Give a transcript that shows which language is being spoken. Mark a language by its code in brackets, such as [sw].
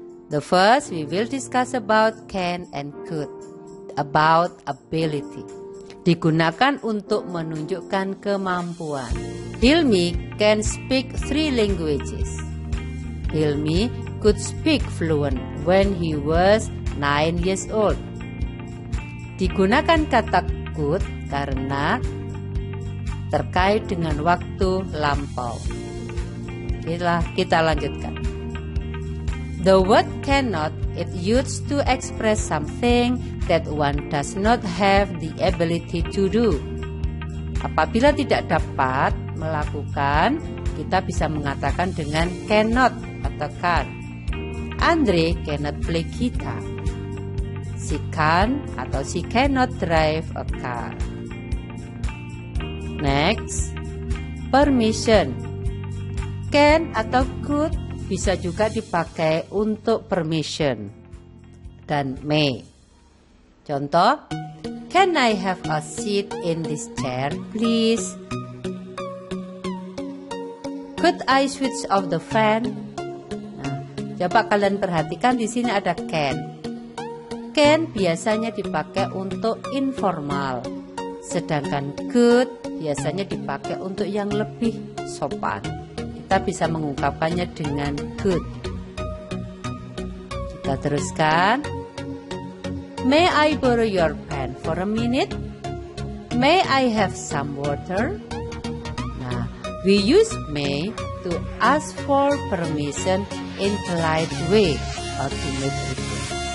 [en] The first we will discuss about can and could, about ability. [id] Digunakan untuk menunjukkan kemampuan. [en] Hilmi can speak 3 languages. Hilmi could speak fluent when he was 9 years old. [id] Digunakan kata could karena terkait dengan waktu lampau. Kita lanjutkan. [en] The word cannot is used to express something that one does not have the ability to do. [id] Apabila tidak dapat melakukan, kita bisa mengatakan dengan cannot atau can. [en] Andre cannot play guitar. She can [id] atau [en] she cannot drive a car. Next, permission. [id] Can atau could bisa juga dipakai untuk permission dan may. Contoh, [en] can I have a seat in this chair, please? Could I switch off the fan? [id] Nah, coba kalian perhatikan di sini ada can. Can biasanya dipakai untuk informal, sedangkan could biasanya dipakai untuk yang lebih sopan. Kita bisa mengungkapkannya dengan could. Kita teruskan. [en] May I borrow your pen for a minute? May I have some water? Nah, we use may to ask for permission in polite way or to make request.